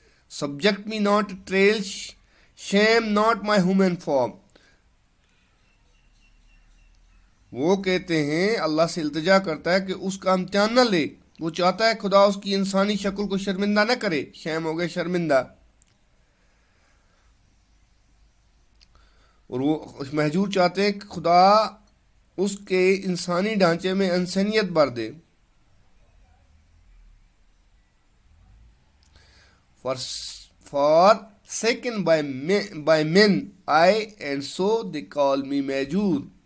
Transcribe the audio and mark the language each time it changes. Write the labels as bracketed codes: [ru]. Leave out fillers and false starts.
[en] Subject me not to trail, shame not my human form. [ur] وہ کہتے ہیں, اللہ سے التجا کرتا ہے کہ اس کا امتحان نہ لے. وہ چاہتا ہے خدا اس کی انسانی شکل کو شرمندہ نہ کرے. شیم ہو گئے شرمندہ. اور وہ مہجور چاہتے ہیں کہ خدا اس کے انسانی ڈھانچے میں انسانیت بھر دے. [en] Forsaken by men I, and so they call me مہجور.